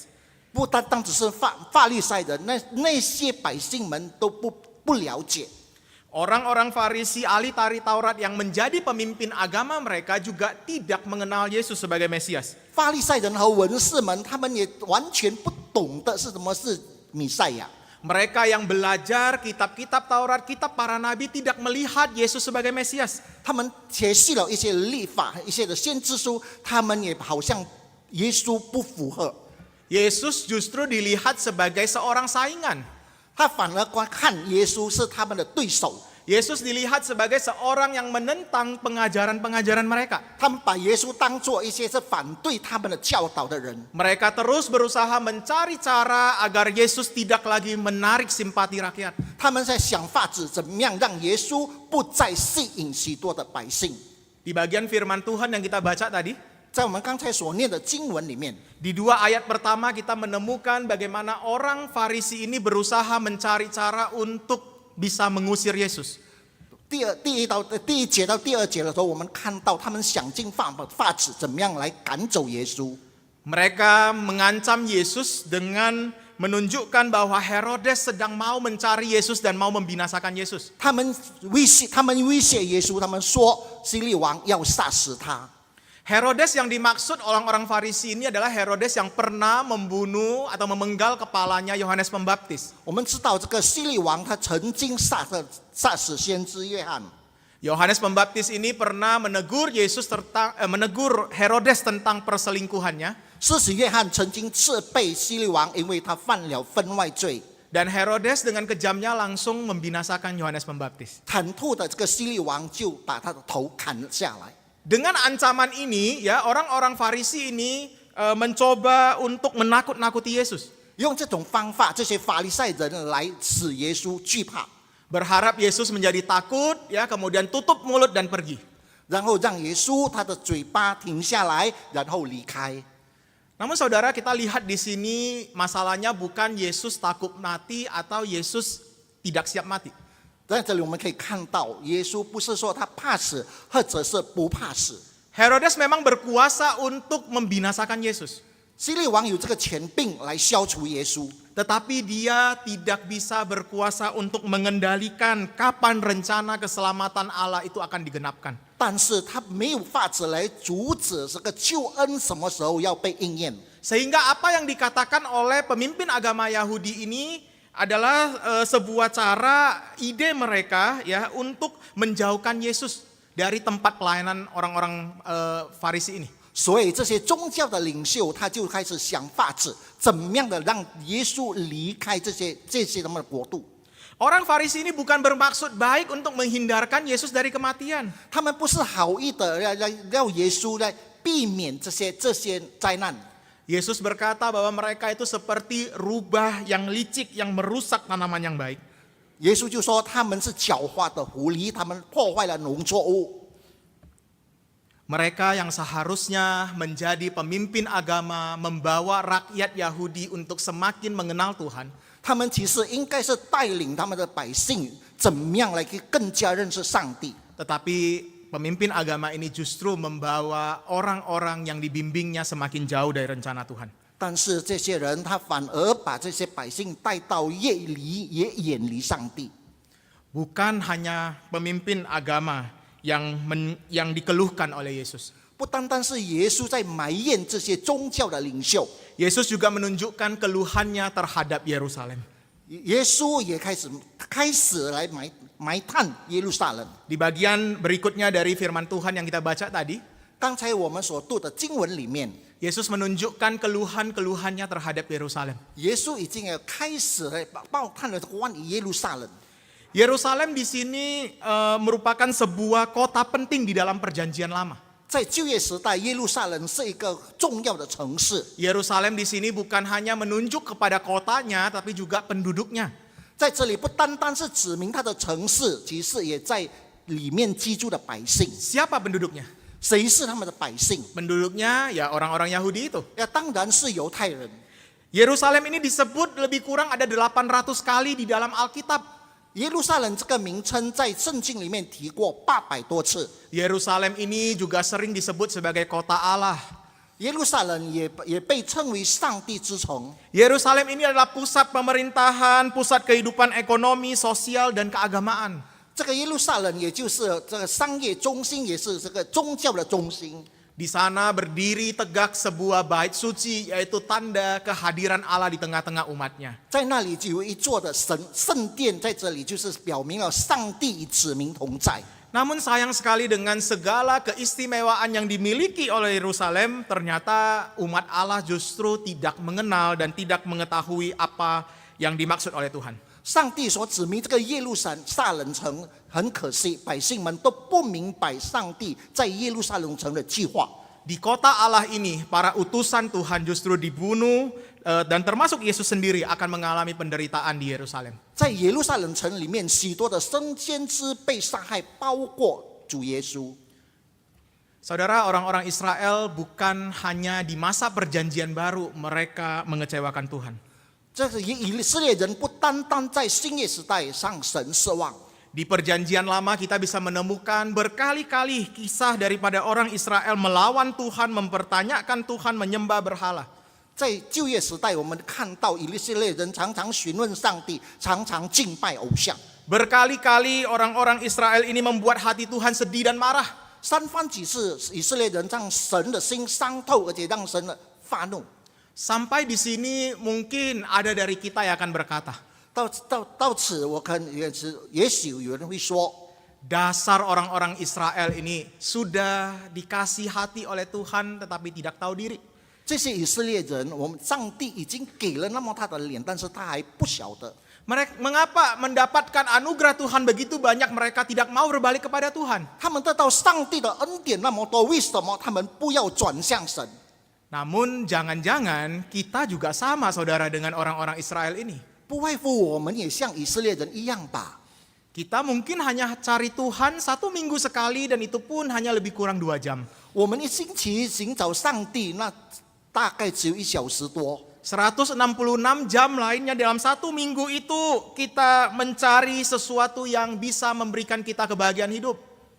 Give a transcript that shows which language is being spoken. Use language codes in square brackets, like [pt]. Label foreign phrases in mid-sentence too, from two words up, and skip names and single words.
[zh] 不单单只是法利赛人，那些百姓们都不了解。 [id] Orang-orang Farisi, ahli Taurat yang menjadi pemimpin agama mereka juga tidak mengenal Yesus sebagai Mesias. [zh] 法利赛人和文士们，他们也完全不懂得是什么是弥赛亚。 [id] Mereka yang belajar kitab-kitab Taurat, kitab para nabi tidak melihat Yesus sebagai Mesias. [zh] 他们学习了一些律法、一些的先知书，他们也好像耶稣不符合。 [id] Yesus justru dilihat sebagai seorang saingan. [zh] 他反而看耶稣是他们的对手。 [id] Yesus dilihat sebagai seorang yang menentang pengajaran-pengajaran mereka. [zh] 他们把耶稣当作一些是反对他们的教导的人。 [id] Mereka terus berusaha mencari cara agar Yesus tidak lagi menarik simpati rakyat. [zh] 他们在想法子怎么样让耶稣不再吸引许多的百姓。 [id] Di bagian firman Tuhan yang kita baca tadi, [zh] 在我们刚才所念的经文里面， [id] di 2 ayat pertama kita menemukan bagaimana orang Farisi ini berusaha mencari cara untuk bisa mengusir Yesus. [zh] 第一节到第二节的时候，我们看到他们想尽法子怎么样来赶走耶稣。 [id] Mereka mengancam Yesus dengan menunjukkan bahwa Herodes sedang mau mencari Yesus dan mau membinasakan Yesus. [zh] 他们威胁耶稣，他们说希律王要杀死他。 [id] Herodes yang dimaksud orang-orang Farisi ini adalah Herodes yang pernah membunuh atau memenggal kepalanya Yohanes Pembaptis. [zh] 我们知道这个希律王他曾经杀死先知约翰。 [id] Yohanes Pembaptis ini pernah menegur menegur Herodes tentang perselingkuhannya. [zh] 施洗约翰曾经斥备希律王，因为他犯了分外罪。 [id] Dan Herodes dengan kejamnya langsung membinasakan Yohanes Pembaptis. [zh] 坦吐的这个希律王就把他的头砍了下来。 [id] Dengan ancaman ini, ya orang-orang Farisi ini mencoba untuk menakut-nakuti Yesus. [zh] 用这种方法，这些法利赛人来使耶稣惧怕， [id] Berharap Yesus menjadi takut, ya kemudian tutup mulut dan pergi. [zh] 然后让耶稣他的嘴巴停下来，然后离开。 [id] Namun saudara, kita lihat di sini masalahnya bukan Yesus takut mati atau Yesus tidak siap mati. [zh] 在这里我们可以看到，耶稣不是说他怕死，或者是不怕死。 [id] Herodes memang berkuasa untuk membinasakan Yesus. [zh] 希律王有这个权柄来消除耶稣， [id] Tetapi dia tidak bisa berkuasa untuk mengendalikan kapan rencana keselamatan Allah itu akan digenapkan. [zh] 但是他没有法子来阻止这个救恩什么时候要被应验。 [id] Sehingga apa yang dikatakan oleh pemimpin agama Yahudi ini adalah sebuah cara ide mereka ya untuk menjauhkan Yesus dari tempat pelayanan orang-orang Farisi ini. [zh] 所以这些宗教的领袖，他就开始想法子，怎么样的让耶稣离开这些他们的国度。 [id] Orang Farisi ini bukan bermaksud baik untuk menghindarkan Yesus dari kematian. [zh] 他们不是好意的要耶稣来避免这些灾难。 [id] Yesus berkata bahwa mereka itu seperti rubah yang licik yang merusak tanaman yang baik. [zh] 耶稣就说他们是狡猾的狐狸，他们破坏了农作物。 [id] Mereka yang seharusnya menjadi pemimpin agama, membawa rakyat Yahudi untuk semakin mengenal Tuhan. [zh] 他们其实应该是带领他们的百姓怎么样来更加认识上帝。 [id] Tetapi pemimpin agama ini justru membawa orang-orang yang dibimbingnya semakin jauh dari rencana Tuhan. [zh] 但是这些人他反而把这些百姓带到越远离上帝。 [id] Bukan hanya pemimpin agama yang dikeluhkan oleh Yesus. [zh] 不单单是耶稣在埋怨这些宗教的领袖， [id] Yesus juga menunjukkan keluhannya terhadap Yerusalem. [zh] 耶稣也开始来埋探耶路撒冷。 [id] Di bagian berikutnya dari firman Tuhan yang kita baca tadi, [zh] 刚才我们所读的经文里面， [id] Yesus menunjukkan keluhan-keluhannya terhadap Yerusalem. [zh] 耶稣已经开始报探了关于耶路撒冷。 [id] Yerusalem di sini merupakan sebuah kota penting di dalam perjanjian lama. [zh] 在旧约时代，耶路撒冷是一个重要的城市。 [id] Yerusalem di sini bukan hanya menunjuk kepada kotanya, tapi juga penduduknya. [zh] 在这里不单单是指明它的城市，其实也在里面居住的百姓。 [id] Siapa penduduknya? [zh] 谁是他们的百姓？ [id] Penduduknya ya orang-orang Yahudi itu. [zh] 当然是犹太人。 [id] Yerusalem ini disebut lebih kurang ada 800 kali di dalam Alkitab. [zh] 耶路撒冷这个名称在圣经里面提过800多次。 [id] Yerusalem ini juga sering disebut sebagai kota Allah. [zh] 耶路撒冷也被称为上帝之城。 [id] Yerusalem ini adalah pusat pemerintahan, pusat kehidupan ekonomi, sosial, dan keagamaan. [zh] 这个耶路撒冷也就是这个商业中心，也是这个宗教的中心。 [id] Di sana berdiri tegak sebuah bait suci, yaitu tanda kehadiran Allah di tengah-tengah umatnya. [zh] 在那里就有一座的圣殿，在这里就是表明了上帝与子民同在。 [id] Namun sayang sekali dengan segala keistimewaan yang dimiliki oleh Yerusalem, ternyata umat Allah justru tidak mengenal dan tidak mengetahui apa yang dimaksud oleh Tuhan. [zh] 上帝所指明这个耶路撒冷城，很可惜，百姓们都不明白上帝在耶路撒冷城的计划。 [id] Di kota Allah ini, para utusan Tuhan justru dibunuh dan termasuk Yesus sendiri akan mengalami penderitaan di Yerusalem. [zh] 在耶路撒冷城里面，许多的生先知被杀害，包括主耶稣。 [id] Saudara, orang-orang Israel bukan hanya di masa perjanjian baru mereka mengecewakan Tuhan. [zh] 这是以色列人不单单在新约时代上神失望。 [id] Di perjanjian lama kita bisa menemukan berkali-kali kisah daripada orang Israel melawan Tuhan, mempertanyakan Tuhan, menyembah berhala. [zh] 在旧约时代，我们看到以色列人常常询问上帝，常常敬拜偶像。 [id] Berkali-kali orang-orang Israel ini membuat hati Tuhan sedih dan marah. [zh] 三番几次，以色列人让神的心伤透，而且让神的发怒。 [id] Sampai di sini mungkin ada dari kita yang akan berkata, [zh] 到此，我也许有人会说， [id] dasar orang-orang Israel ini sudah dikasih hati oleh Tuhan tetapi tidak tahu diri. [zh] 这些以色列人，我们上帝已经给了那么大的脸，但是他还不晓得。 [id] Mereka mengapa mendapatkan anugerah Tuhan begitu banyak mereka tidak mau berbalik kepada Tuhan? [zh] 他们得到上帝的恩典那么多，为什么他们不要转向神？ [id] Namun jangan-jangan kita juga sama saudara dengan orang-orang Israel ini. [zh] 不外乎我们也像以色列人一样吧。 [id] Kita mungkin hanya cari Tuhan 1 minggu sekali dan itu pun hanya lebih kurang 2 jam. [zh] 我们一星期寻找上帝，那大概只有1小时多。 [id] 166 jam lainnya dalam 1 minggu itu kita mencari sesuatu yang bisa memberikan kita kebahagiaan hidup.